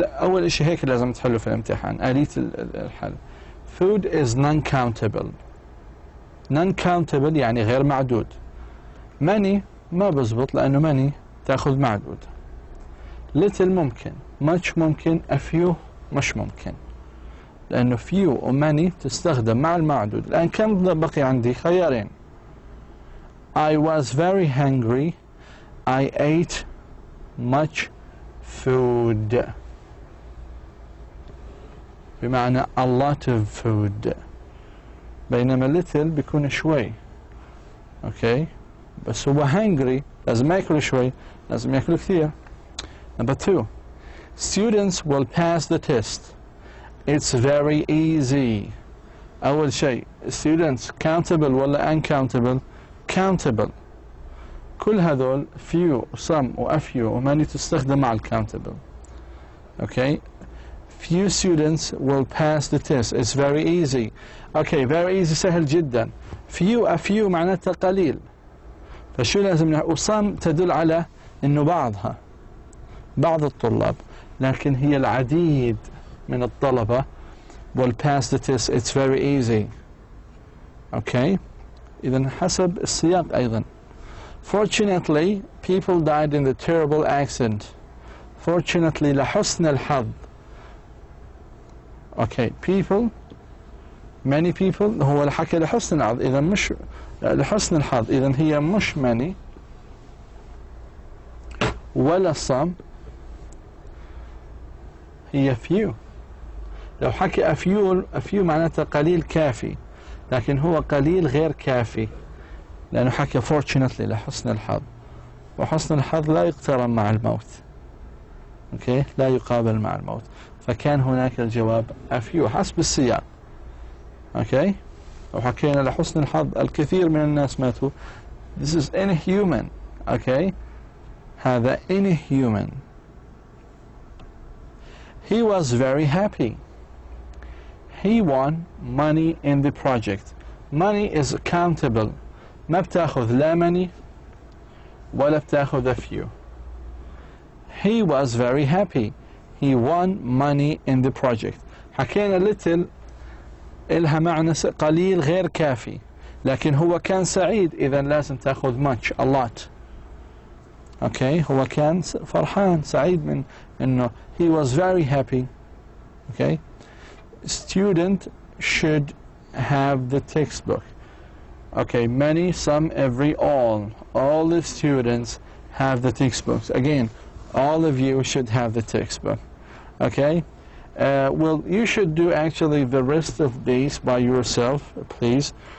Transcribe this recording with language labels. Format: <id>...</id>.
<ar>أول شيء هيك لازم تحله في الامتحان. آلية الحل.</ar> <en>Food is non-countable.</en> <ar>Non-countable يعني غير معدود. Many ما بزبط لأنه many تأخذ معدود. Little ممكن. Much ممكن. A few مش ممكن. لأنه few و many تستخدم مع المعدود. الآن كم بقي عندي؟ خيارين.</ar> <en>I was very hungry. I ate much food. بمعنى a lot of food.</en> <ar>بينما little بيكون شوي. اوكي بس هو hungry لازم ياكل شوي لازم ياكل كثير.</ar> <en>Number 2. Students will pass the test. It's very easy.</en> <ar>أول شيء students countable ولا uncountable? Countable. كل هذول few some و a few و many تستخدم مع countable. Okay.</ar> <en>Few students will pass the test. It's very easy. Okay, very easy</en> <ar>سهل جدا.</ar> <en>Few a few معناتها قليل.</en> <ar>فشو لازم نعمل؟ وsome تدل على إنه بعضها بعض الطلاب لكن هي العديد من الطلبة</ar> <en>will pass the test. It's very easy. Okay.</en> <ar>إذن حسب السياق أيضا.</ar> <en>Fortunately, people died in the terrible accident.</en> <ar>Fortunately, لحسن الحظ.</ar> <en>Okay, people, many people,</en> <ar>هو الحكي لحسن الحظ. إذا مش لحسن الحظ. إذا هي مش many ولا some. هي few. لو حكي a few معناتها قليل كافي. لكن هو قليل غير كافي. لأنه حكى fortunately لحسن الحظ. وحسن الحظ لا يقترن مع الموت. اوكي لا يقابل مع الموت. فكان هناك الجواب a few حسب السياق. اوكي وحكينا لحسن الحظ الكثير من الناس ماتوا.</ar> <en>This is inhuman. Okay هذا inhuman. He was very happy. He won money in the project. Money is countable.</en> <ar>ما بتاخذ لا money ولا بتاخذ a few.</ar> <en>He was very happy. He won money in the project.</en> <ar>حكينا little إلها معنى قليل غير كافي لكن هو كان سعيد إذا لازم تاخذ</ar> <en>much a lot.</en> <ar>Okay هو كان فرحان سعيد من إنه</ar> <en>he was very happy. Okay student should have the textbook. Okay, many, some, every, all the students have the textbooks. Again, all of you should have the textbook. Okay, well, you should do actually the rest of these by yourself, please.</en>